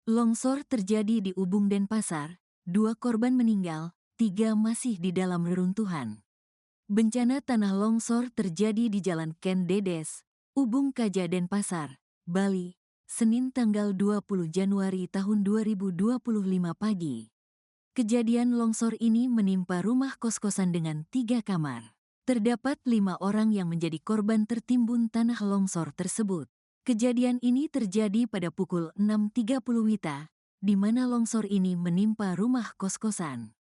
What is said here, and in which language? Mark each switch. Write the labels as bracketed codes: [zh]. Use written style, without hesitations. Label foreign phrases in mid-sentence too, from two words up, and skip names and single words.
[id] Longsor terjadi di Ubung Denpasar, 2 korban meninggal, 3 masih di dalam reruntuhan. Bencana tanah longsor terjadi di Jalan Ken Dedes, Ubung Kaja Denpasar, Bali, Senin tanggal 20 Januari tahun 2025 pagi. Kejadian longsor ini menimpa rumah kos-kosan dengan 3 kamar. Terdapat 5 orang yang menjadi korban tertimbun tanah longsor tersebut. Kejadian ini terjadi pada pukul 6.30 WITA, di mana longsor ini menimpa rumah kos-kosan.